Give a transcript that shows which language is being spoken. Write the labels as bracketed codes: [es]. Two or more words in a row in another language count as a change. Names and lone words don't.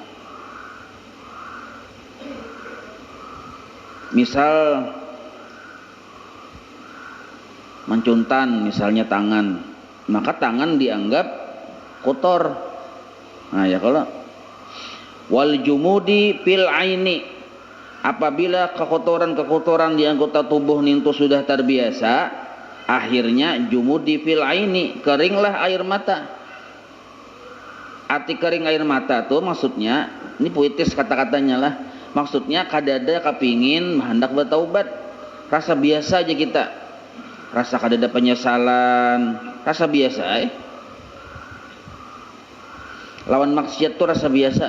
[id] Misal mencuntan misalnya tangan, maka tangan dianggap kotor. Nah ya kalau [ar] والجمود في العين, [id] apabila kekotoran-kekotoran di anggota tubuh itu sudah terbiasa, akhirnya [ar] جمود في العين, [id] keringlah air mata. Arti kering air mata tuh maksudnya, ini puitis kata-katanya lah, maksudnya kadada kepingin hendak bertaubat, rasa biasa aja kita, rasa kadada penyesalan, rasa biasa lawan maksiat tuh rasa biasa.